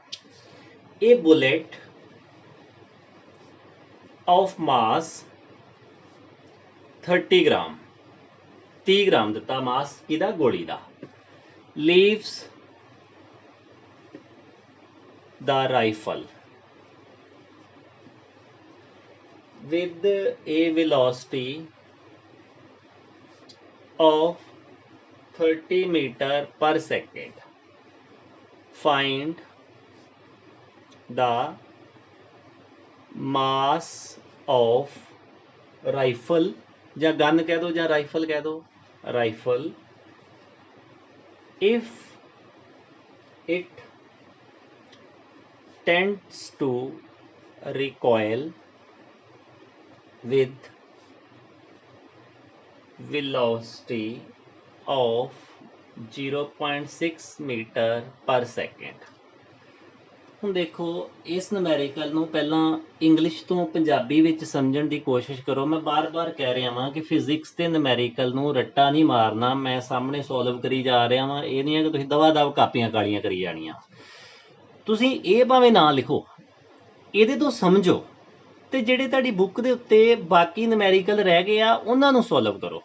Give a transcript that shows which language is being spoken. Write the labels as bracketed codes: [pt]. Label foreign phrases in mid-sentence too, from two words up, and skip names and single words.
[en] A bullet of mass 30 gram, [pa] 30 ਗ੍ਰਾਮ ਦਿਤਾ ਮਾਸ ਕਿਦਾ ਗੋਲੀ ਕਾ, [en] leaves the rifle with a velocity of 30 meter per second. Find the mass of rifle, [hi] या गन कह दो या राइफल कह दो, राइफल [en] if it tends to recoil with velocity of 0.6 meter per second। [pa] ਹੁਣ ਦੇਖੋ ਇਸ ਨੂਮੈਰੀਕਲ ਨੂੰ ਪਹਿਲਾਂ ਇੰਗਲਿਸ਼ ਤੋਂ ਪੰਜਾਬੀ ਵਿੱਚ ਸਮਝਣ ਦੀ ਕੋਸ਼ਿਸ਼ ਕਰੋ। ਮੈਂ ਬਾਰ-ਬਾਰ ਕਹਿ ਰਿਹਾ ਵਾਂ ਕਿ ਫਿਜ਼ਿਕਸ ਤੇ ਨੂਮੈਰੀਕਲ ਨੂੰ ਰੱਟਾ ਨਹੀਂ ਮਾਰਨਾ, ਮੈਂ ਸਾਹਮਣੇ ਸੋਲਵ ਕਰੀ ਜਾ ਰਿਹਾ ਵਾਂ, ਇਹ ਨਹੀਂ ਹੈ ਕਿ ਤੁਸੀਂ ਦਵਾ-ਦਵ ਕਾਪੀਆਂ ਕਾਲੀਆਂ ਕਰੀ ਜਾਣੀਆਂ। ਤੁਸੀਂ ਇਹ ਭਾਵੇਂ ਨਾ ਲਿਖੋ, ਇਹਦੇ ਤੋਂ ਸਮਝੋ, ਤੇ ਜਿਹੜੇ ਤੁਹਾਡੀ ਬੁੱਕ ਦੇ ਉੱਤੇ ਬਾਕੀ ਨੂਮੈਰੀਕਲ ਰਹਿ ਗਏ ਆ ਉਹਨਾਂ ਨੂੰ ਸੋਲਵ ਕਰੋ।